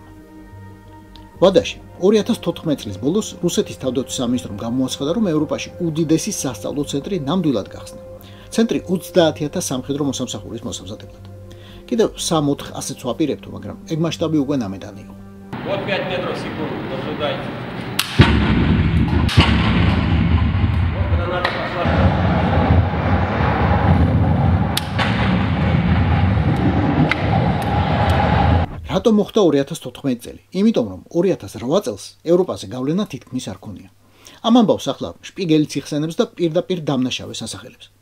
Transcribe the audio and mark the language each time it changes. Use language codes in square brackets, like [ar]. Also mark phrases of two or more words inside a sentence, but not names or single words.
[ka] ვადაში 2014 წლის ბოლოს რუსეთის თავდაცვის სამინისტრომ გამოაცხადა, რომ ევროპაში უდიდესი სასწავლო ცენტრი ნამდვილად გახსნა. ცენტრი 30,000 სამხედრო მოსამსახურის მოსამზადებლად. კიდევ 3-4 ასეც ვაპირებთო, მაგრამ ეგ მასშტაბი უკვე ნამედანი იყო. [ru] Вот 5 метров в секунду, наблюдайте. Вот граната пошла. [ka] რატომ მოხდა 2014 წელი? იმიტომ რომ 2008 წელს ევროპაზე გავლენა თითქმის არ ქონია. ამ ამბავს ახლა შპიგელიც იხსენებს და პირდაპირ დამნაშავეს ასახელებს.